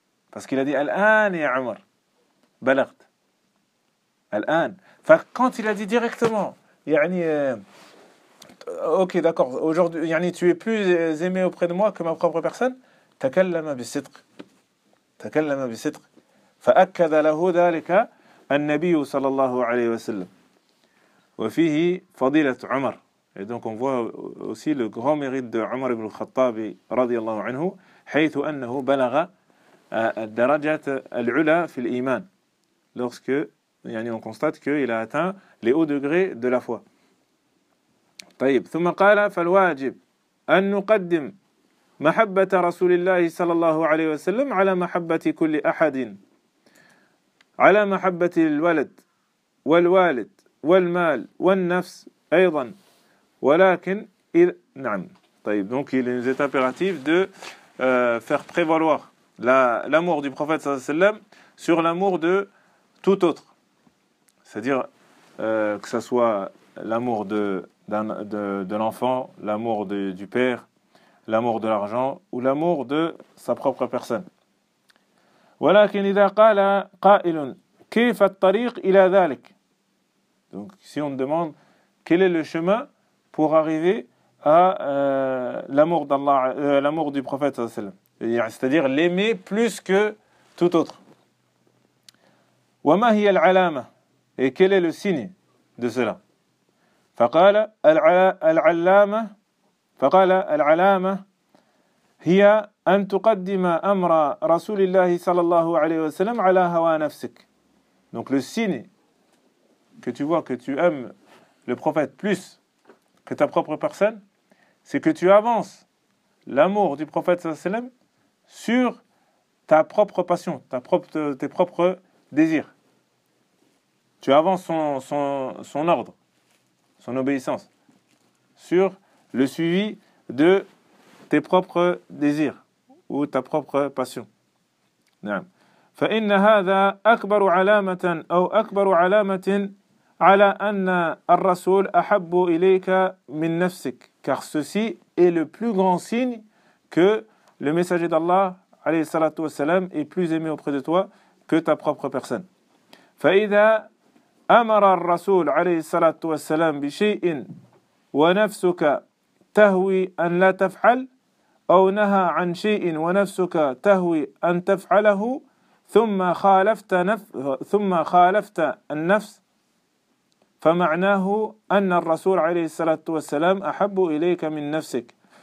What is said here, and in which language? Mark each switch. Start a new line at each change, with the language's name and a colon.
French: Parce qu'il a dit «
Arabic: Al-an ya Omar, balaght. Al-an.
French: » Enfin, quand il a dit directement, yani, « Ok, d'accord, aujourd'hui, yani, tu es plus aimé auprès de moi que ma propre personne,
Arabic: takallama bisitq. » تكلم بصدق فأكد له ذلك النبي صلى الله عليه وسلم وفيه فضيلة عمر.
French: Et donc on voit aussi le grand mérite de Omar ibn al-Khattab رضي الله عنه
Arabic: حيث أنه بلغ الدرجة العلى في الإيمان.
French: Lorsque on constate qu'il a atteint les hauts degrés de la foi.
Arabic: طيب ثم قال فالواجب أن نقدم محبة رسول الله صلى الله عليه وسلم على محبة كل أحد، على محبة الولد والوالد والمال والنفس أيضا. ولكن نعم طيب
French: donc il nous est impératif de faire prévaloir l'amour du prophète صلى الله عليه وسلم sur l'amour de tout autre, c'est-à-dire que ça soit l'amour de l'enfant, l'amour du père, l'amour de l'argent ou l'amour de sa propre personne.
Arabic: ولكن إذا قال قائل كيف الطريق إلى ذلك.
French: Donc si on demande quel est le chemin pour arriver à l'amour d'Allah, l'amour du prophète sallam, c'est-à-dire l'aimer plus que tout autre.
Arabic: وما هي العلامة.
French: Et quel est le signe de cela.
Arabic: فقال العلامة فقال العلامة هي أن تقدم أمر رسول الله صلى الله عليه وسلم على هوى نفسك.
French: Donc le signe que tu vois que tu aimes le prophète plus que ta propre personne, c'est que tu avances l'amour du prophète صلى الله عليه وسلم sur ta propre passion, tes propres désirs. Tu avances son ordre, son obéissance, sur le suivi de tes propres désirs ou ta propre passion.
Arabic: نعم. فإن هذا أكبر علامة أو أكبر علامة على أن الرسول أحب إليك من نفسك.
French: Car ceci est le plus grand signe que le messager d'Allah, عليه الصلاة والسلام, est plus aimé auprès de toi que ta propre personne.
Arabic: فإذا أمر الرسول عليه الصلاة والسلام بشيء ونفسك تهوي أن لا تفعل أو نهى عن شيء ونفسك تهوي أن تفعله ثم خالفت النفس فمعناه أن الرسول عليه الصلاة والسلام أحب إليك من نفسك.